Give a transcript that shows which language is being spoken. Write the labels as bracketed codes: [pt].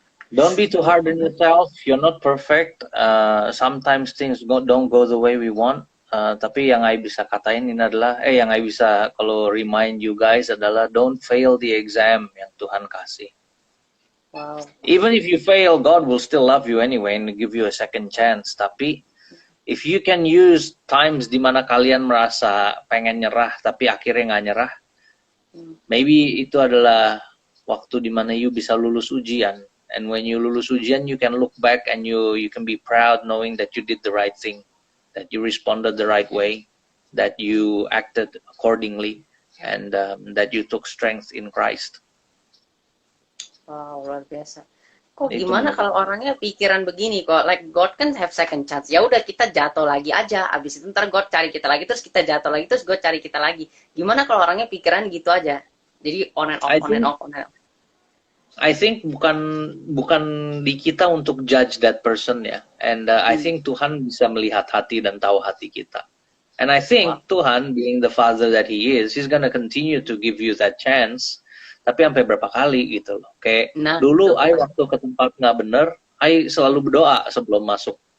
[en] Don't be too hard on yourself. You're not perfect. Sometimes things don't go the way we want. [id] Tapi yang I bisa katain ini adalah, yang I bisa kalau [en] remind you guys [id] adalah [en] don't fail the exam [id] yang Tuhan kasih. Wow. [en] Even if you fail, God will still love you anyway and give you a second chance. [id] Tapi [en] if you can use times [id] di mana kalian merasa pengen nyerah tapi akhirnya nggak nyerah, [en] maybe [id] itu adalah waktu di mana you bisa lulus ujian. [en] And when you [id] lulus ujian, [en] you can look back and you can be proud knowing that you did the right thing, that you responded the right way, that you acted accordingly, and that you took strength in Christ. [id] Wow, luar biasa. Kok Itu gimana menurut kalau orangnya pikiran begini kok, [en] like God [id] kan [en] have second chance. [id] Ya udah kita jatuh lagi aja, abis itu ntar God cari kita lagi, terus kita jatuh lagi, terus God cari kita lagi. Gimana kalau orangnya pikiran gitu aja? Jadi [en] on and off, on and off, [id] on and off. [en] I think [id] bukan di kita untuk [en] judge that person ya, and I think [id] Tuhan bisa melihat hati dan tahu hati kita, [en] and I think Tuhan being the Father that He is, He's gonna continue to give you that chance. [id] Tapi sampai berapa kali gitu loh, [en] kayak dulu I [id] waktu ke tempat nggak bener, I selalu berdoa sebelum masuk.